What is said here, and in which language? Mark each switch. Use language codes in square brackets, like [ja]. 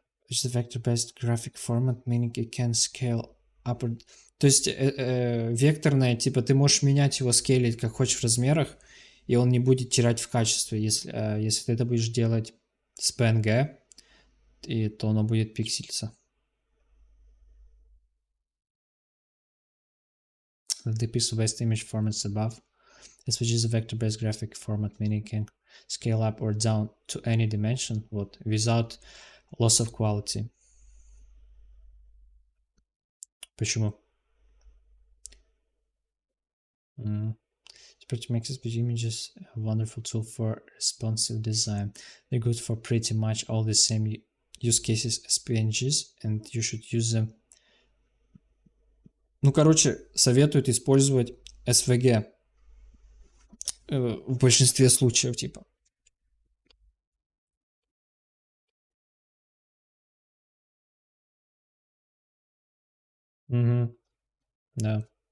[en] It's a vector-based graphic format, meaning it can scale up. [ru] То есть векторное, типа ты можешь менять его, скейлить как хочешь в размерах, и он не будет терять в качестве. Если ты это будешь делать с PNG, то оно будет пиксельиться. [en] The pixel-based image formats above. This which is a vector-based graphic format, meaning it can scale up or down to any dimension, вот, without loss of quality. [ru] Почему? [en] Pretty makes images a wonderful tool for responsive design. They're good for pretty much all the same use cases as PNGs, and you should use them. [ru] Ну, короче, советуют использовать SVG в большинстве случаев, типа. Угу, да.